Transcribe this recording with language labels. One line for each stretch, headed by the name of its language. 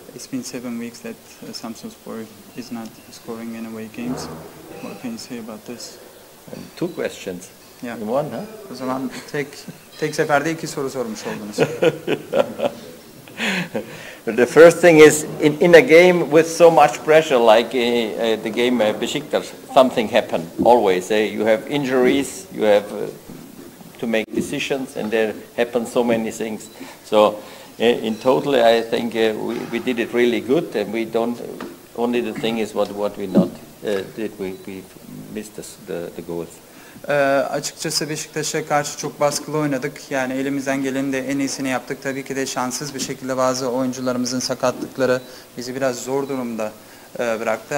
English: It's been 7 weeks that Samsunspor is not scoring in away games. What can you say about this? And 2 questions. Yeah. In one, huh?
Turkish: O zaman tek seferde 2 soru sormuş oldunuz.
English: The first thing is, in a game with so much pressure, like the game Beşiktaş, something happen always. You have injuries, you have to make decisions, and there happen so many things. So, in total, I think we did it really good, and we don't. Only the thing is what we not did. We missed the goals.
Turkish: Açıkçası Beşiktaş'a karşı çok baskılı oynadık. Yani elimizden gelenin de en iyisini yaptık. Tabii ki de şanssız bir şekilde bazı oyuncularımızın sakatlıkları bizi biraz zor durumda bıraktı.